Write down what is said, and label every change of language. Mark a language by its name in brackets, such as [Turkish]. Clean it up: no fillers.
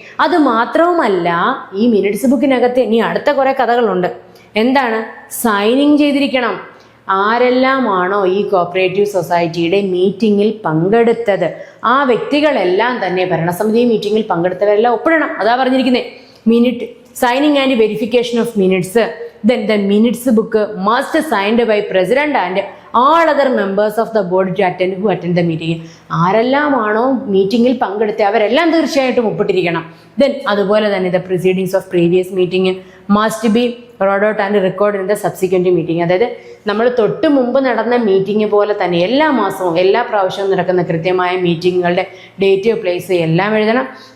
[Malayalam] അത് മാത്രവുമല്ല, ഈ മിനിറ്റ്സ് ബുക്കിനകത്ത് ഇനി അടുത്ത കുറെ കഥകളുണ്ട്. എന്താണ്? സൈനിങ് ചെയ്തിരിക്കണം. ആരെല്ലാമാണോ ഈ കോപ്പറേറ്റീവ് സൊസൈറ്റിയുടെ മീറ്റിങ്ങിൽ പങ്കെടുത്തത് ആ വ്യക്തികളെല്ലാം തന്നെ ഭരണസമിതി മീറ്റിങ്ങിൽ പങ്കെടുത്തവരെല്ലാം ഒപ്പിടണം. അതാ പറഞ്ഞിരിക്കുന്നത്. [English] Minute signing and verification of minutes. Then the minutes book must signed by president and all other members of the board to attend the meeting. [Malayalam] ആരെല്ലാമാണോ മീറ്റിംഗിൽ പങ്കെടുത്ത അവരെല്ലാം തീർച്ചയായിട്ടും ഒപ്പിട്ടിരിക്കണം. [English] then [Malayalam] അതുപോലെ തന്നെ [English] The proceedings of previous meeting must be read out and record in the subsequent meeting. [Malayalam] അതായത് നമ്മൾ തൊട്ട് മുമ്പ് നടന്ന മീറ്റിംഗ് പോലെ തന്നെ എല്ലാ മാസവും എല്ലാ പ്രാവശ്യവും നടക്കുന്ന കൃത്യമായ മീറ്റിങ്ങുകളുടെ ഡേറ്റ്, പ്ലേസ് എല്ലാം എഴുതണം.